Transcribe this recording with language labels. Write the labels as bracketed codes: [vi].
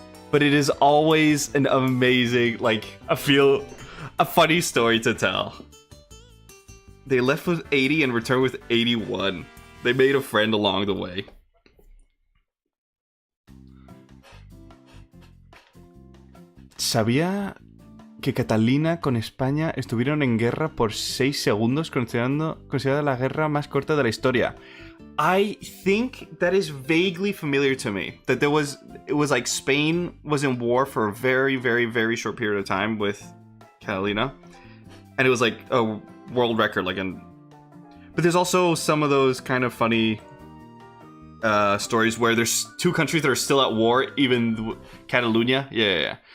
[en] But it is always an amazing, like, a funny story to tell. They left with 80 and returned with 81. They made a friend along the way. [es] ¿Sabía que Catalina con España estuvieron en guerra por 6 segundos, considerada la guerra más corta de la historia? [en] I think that is vaguely familiar to me. That it was like Spain was in war for a very, very, very short period of time with Catalina. And it was like a world record, but there's also some of those kind of funny stories where there's two countries that are still at war, even Catalonia. Yeah.